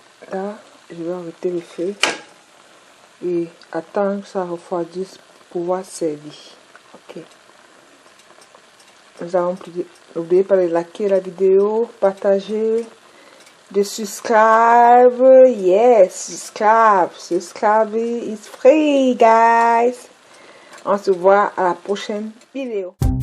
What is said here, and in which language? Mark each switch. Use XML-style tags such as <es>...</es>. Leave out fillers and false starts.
<fr>Là, je vais arrêter le feu et attendre que ça refroidisse pour pouvoir servir. Ok. Nous allons n'oubliez pas de liker la vidéo, partager, de subscribe.</fr> <en>Yes, subscribe is free, guys.</en> <fr>On se voit à la prochaine vidéo.</fr>